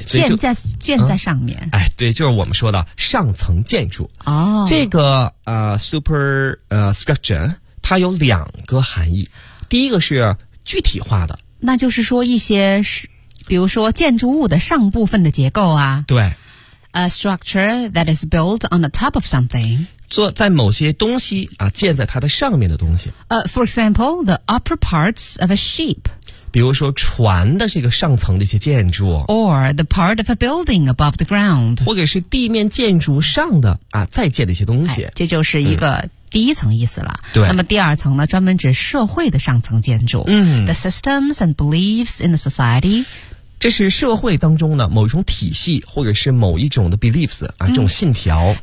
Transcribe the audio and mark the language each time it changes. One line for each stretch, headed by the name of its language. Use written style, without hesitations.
Chinese: 建在上面、嗯，哎，对，就是我们说的上层建筑。哦，这个super structure 它有两个含义，第一个是具体化的，那就是说一些比如说建筑物的上部分的结构啊，对
English: ，a structure that is built on the top of something。
Chinese: 做在某些东西啊，建在它的上面的东西。
English: For example, the upper parts of a ship.
Chinese: 比如说船的这个上层的一些建筑。
English: Or the part of a building above the ground.
Chinese: 或者是地面建筑上的啊，再建的一些东西。这就是一个第一层意思了。对、嗯。那么第二层呢，专门指社会的上层建筑。嗯。
English: The systems and beliefs in the society.
Chinese: 这是社会当中的某一种体系，或者是某一种的 beliefs 啊，这种信条、嗯、